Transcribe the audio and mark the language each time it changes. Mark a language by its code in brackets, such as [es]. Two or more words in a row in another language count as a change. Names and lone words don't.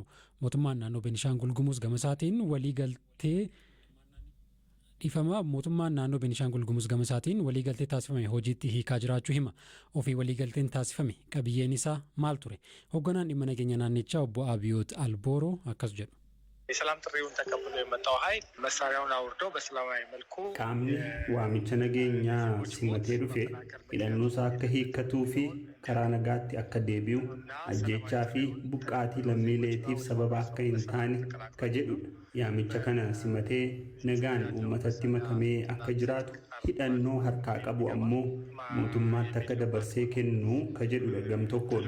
[om] Mootummaan naannoo Beenishaangul Gumuz gama isaatiin waliigaltee mootummaan naannoo Beenishaangul Gumuz gama isaatiin waliigaltee taasifame hojiitti hiikaa jiraachuu hima. Ofii waliigalteen taasifame qabiyyeen isaa maal ture? Hoogganaan dhimma nageenya naannichaa obbo Abiyoot Albooroo akkas jedhu. [am] የሰላም ጥሪውን ተቀብሎ የመጣው ኃይል መሳሪያውን አውርዶ በሰላማዊ መልኩ [om] qaamni waamicha nageenyaa simatee dhufe hidhannoosaa akka hiikkatuu fi karaa nagaatti akka deebi'u ajjechaa fi buqqaatii lammiileetiif sababa akka hin taane ka jedhudha. Yaamicha kana simatee nagaan uummatatti makamee akka jiraatu hidhannoo harkaa qabu ammoo mootummaatti akka dabarsee kennu ka jedhudha gam tokkoon.